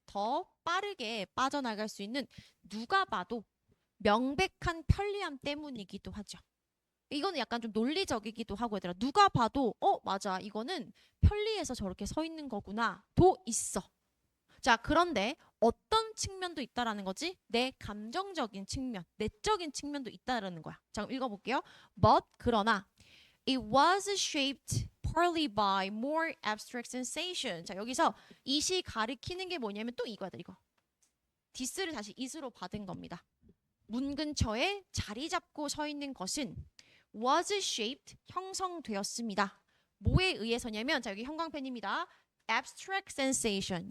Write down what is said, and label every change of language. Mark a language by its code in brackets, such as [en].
[ko] 더 빠르게 빠져나갈 수 있는 누가 봐도 명백한 편리함 때문이기도 하죠. 이거는 약간 좀 논리적이기도 하고 얘들아. 누가 봐도 맞아. 이거는 편리해서 저렇게 서 있는 거구나. 도 있어. 자, 그런데 어떤 측면도 있다라는 거지? 내 감정적인 측면, 내적인 측면도 있다라는 거야. 자, 그럼 읽어볼게요. [en] But [ko] 그러나 [en] it was shaped partly by more abstract sensation. [ko] 자, 여기서 it이 가리키는 게 뭐냐면 또 이거야, 이거. this를 다시 it으로 받은 겁니다. 문 근처에 자리 잡고 서 있는 것은 was shaped 형성되었습니다. 뭐에 의해서냐면 자, 여기 형광펜입니다. [en] abstract sensation.